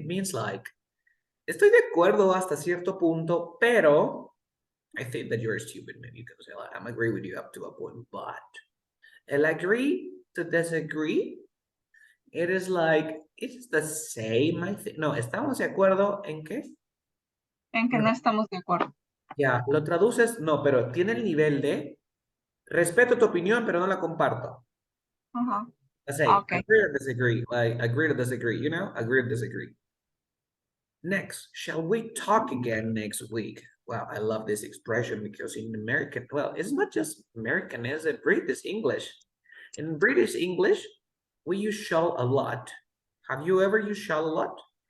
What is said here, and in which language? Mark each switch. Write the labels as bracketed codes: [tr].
[en] It means like, [es] estoy de acuerdo hasta cierto punto, pero [en] I think that you're stupid. Maybe you can say, like, I'm agree with you up to a point, but el agree to disagree, it is like, it's the same, I think. [es] No, ¿estamos de acuerdo en qué? En que no estamos de acuerdo. Ya, lo traduces, no, pero tiene el nivel de respeto tu opinión, pero no la comparto. [en] Okay. Agree or disagree, like agree to disagree, you know, agree or disagree. Next, shall we talk again next week? Well, I love this expression because in American, well, it's not just American, it's a British English. In British English, we use shall a lot. Have you ever used shall a lot?